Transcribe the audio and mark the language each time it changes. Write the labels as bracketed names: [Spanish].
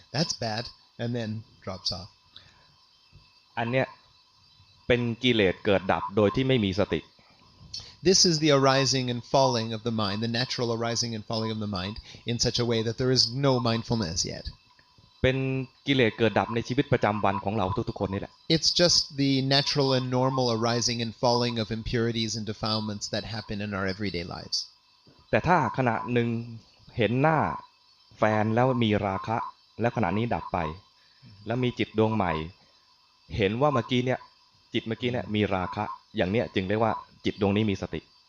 [English] That's bad, and then drops off. [Thai] อันเนี้ยเป็นกิเลสเกิดดับโดยที่ไม่มีสติ [English] This is the arising and falling of the mind, the natural arising and falling of the mind, in such a way that there is no mindfulness yet. [Thai] เป็นกิเลสเกิดดับในชีวิตประจำวันของเราทุกๆคนนี่แหละ [English] It's just the natural and normal arising and falling of impurities and defilements that happen in our everyday lives. [Thai] แต่ถ้าขณะหนึ่งเห็นหน้าแฟนแล้วมีราคะแล้วขณะนี้ดับไปแล้วมีจิตดวงใหม่เห็นว่าเมื่อกี้เนี่ยจิตเมื่อกี้เนี่ยมีราคะอย่างเนี้ยจึงเรียกว่าจิตดวงนี้มีสติ